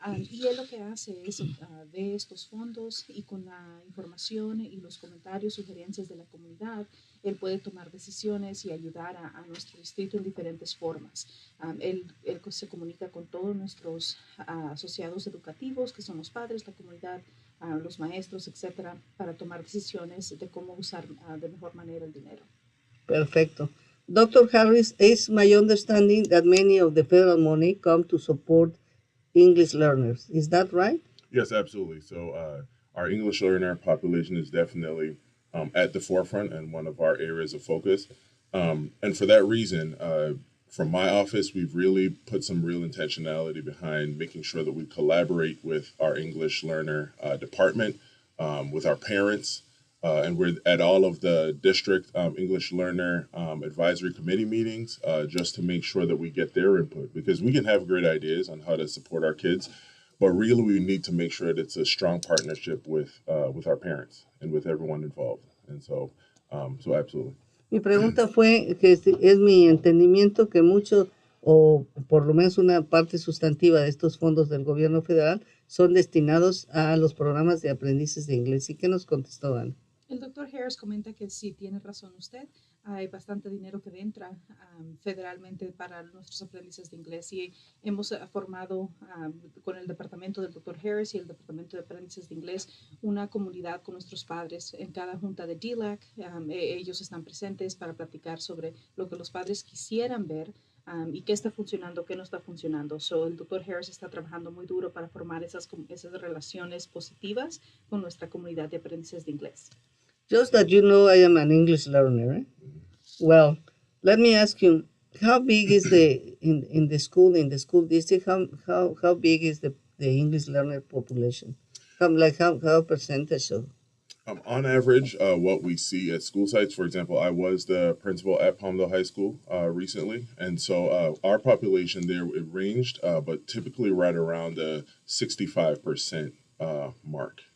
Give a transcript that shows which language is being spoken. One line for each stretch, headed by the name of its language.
Spanish: Y él lo que hace es ve estos fondos y con la información y los comentarios, sugerencias de la comunidad, él puede tomar decisiones y ayudar a nuestro distrito en diferentes formas. Él se comunica con todos nuestros asociados educativos, que son los padres, la comunidad, los maestros, etcétera, para tomar decisiones de cómo usar de mejor manera el dinero. Perfecto. Dr.
English: Harris, it's my understanding that many of the federal money come to support English learners. Is that right? Yes, absolutely. So our English learner population is definitely at the forefront and one of our areas of focus. And for that reason, from my office, we've really put some real intentionality behind making sure that we collaborate with our English learner department, with our parents, and we're at all of the district English learner advisory committee meetings just to make sure that we get their input, because we can have great ideas on how to support our kids, but really we need to make sure that it's a strong partnership with our parents and with everyone involved. And so absolutely.
Spanish: Mi pregunta fue que es mi entendimiento que mucho, o por lo menos una parte sustantiva de estos fondos del gobierno federal son destinados a los programas de aprendices de inglés. ¿Y qué nos contestó Ana? El doctor Harris comenta que sí, tiene razón usted. Hay bastante dinero que entra federalmente para nuestros aprendices de inglés y hemos formado con el departamento del doctor Harris y el departamento de aprendices de inglés una comunidad con nuestros padres. En cada junta de DLAC, ellos están presentes para platicar sobre lo que los padres quisieran ver y qué está funcionando, qué no está funcionando. So, el doctor Harris está trabajando muy duro para formar esas relaciones positivas con nuestra comunidad de aprendices de inglés.
English: Just that you know I am an English learner, right? Well, let me ask you, how big is in the school district, how big is the English learner population? How percentage of? On average, what we see at school sites, for example, I was the principal at Palmdale High School recently, and so our population there, it ranged, but typically right around the 65% mark.